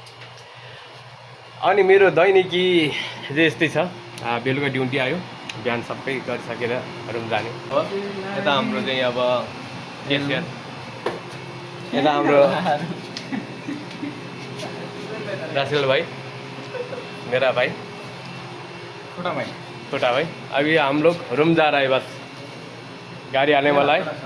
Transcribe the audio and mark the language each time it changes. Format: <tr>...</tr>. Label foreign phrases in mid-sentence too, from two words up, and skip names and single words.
<ne>अनि मेरो दैनिकी चाहिँ यस्तै छ। बेलुका ड्युटी आयो, बिहान सबै गरिसकेर रुम जाने हो। यता हाम्रो चाहिँ अब केसियर, यता हाम्रो रासेल भाई,</ne> <hi>मेरा भाई, छोटा भाई। अभी हम लोग रूम जा रहा है, बस गाड़ी आने वाला है।</hi>